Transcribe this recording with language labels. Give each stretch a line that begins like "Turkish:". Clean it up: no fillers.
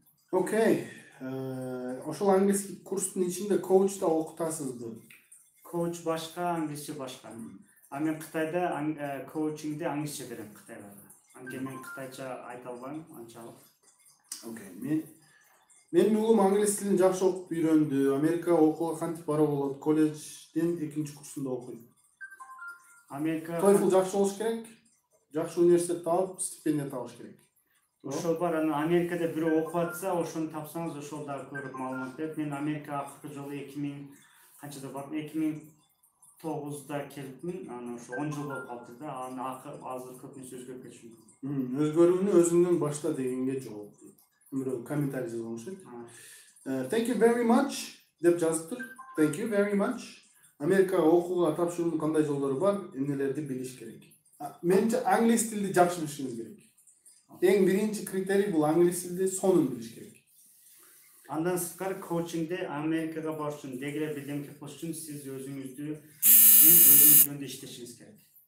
Kyrgyz: Окей. Ошол английский курстун ичинде коуч да окутасызбы? Коуч башка, англисче башка. А мен Кытайда коучингди англисче берем Кытайда. Анткени мен кытайча айта албайм анчалык. Окей. Менин уулум англис тилин жакшы окуп үйрөндү. Америкага окууга кантип баруу болот? Колледждин 2-курсунда окуйт. Америка TOEFL жакшы болуш керек. Жакшы университет таап, стипендия табыш керек. Ошол бар, анан Америкада бирөө окуп атса, ошону тапсаңыз, ошол дагы көрүп маалымат берет. Мен Америкага акыркы жолу 2000 канчада бардым? 2009да келдим. Анан ошо 10 жыл болуп калды да. Анан азыр көп нерсе өзгөрүп кетиши мүмкүн. Өзгөрүүнү өзүңдөн башта дегенге жооп. Бирөө комментарий жазылмыш.
English: Thank you very much
Kyrgyz: деп жазыптыр.
English: Thank you very much.
Kyrgyz: Америкага окууга тапшыруунун кандай жолдору бар? Эмнелерди билиш керек? Менче англис тилди жакшы билишиңиз керек. Эң биринчи критерий бул англис тилди сонун билиш керек. Андан сырткары коучингде Америкага барыш үчүн, дегеле бирдеме кылыш үчүн сиз өзүңүздү өзүңүз жөнүндө иштешиңиз керек.